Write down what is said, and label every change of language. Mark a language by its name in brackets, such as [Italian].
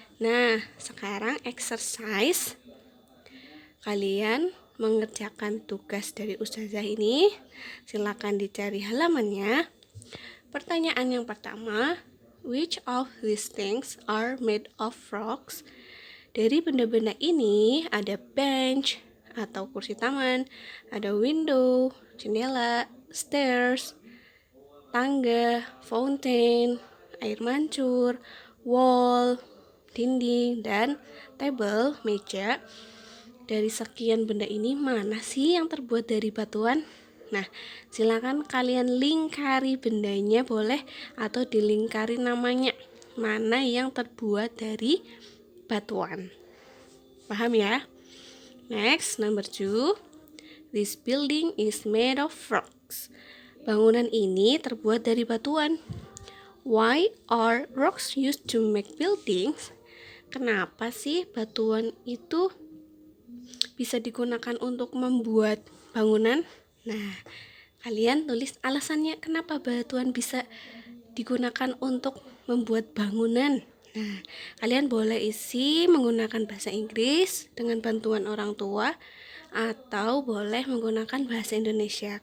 [Indonesian] Nah, sekarang exercise. Kalian mengerjakan tugas dari ustazah ini. Silakan dicari halamannya. Pertanyaan yang pertama, [English] which of these things are made of rocks? [Indonesian] Dari benda-benda ini ada bench atau kursi taman, ada window, jendela, stairs, tangga, fountain, air mancur, wall, dinding, dan table, meja. Dari sekian benda ini mana sih yang terbuat dari batuan? Nah, silakan kalian lingkari bendanya boleh atau dilingkari namanya. Mana yang terbuat dari batuan. Paham ya? [English] Next, number 2. This building is made of rocks. [Indonesian] Bangunan ini terbuat dari batuan. [English] Why are rocks used to make buildings? [Indonesian] Kenapa sih batuan itu bisa digunakan untuk membuat bangunan? Nah, kalian tulis alasannya kenapa batuan bisa digunakan untuk membuat bangunan. Nah, kalian boleh isi menggunakan bahasa Inggris dengan bantuan orang tua atau boleh menggunakan bahasa Indonesia.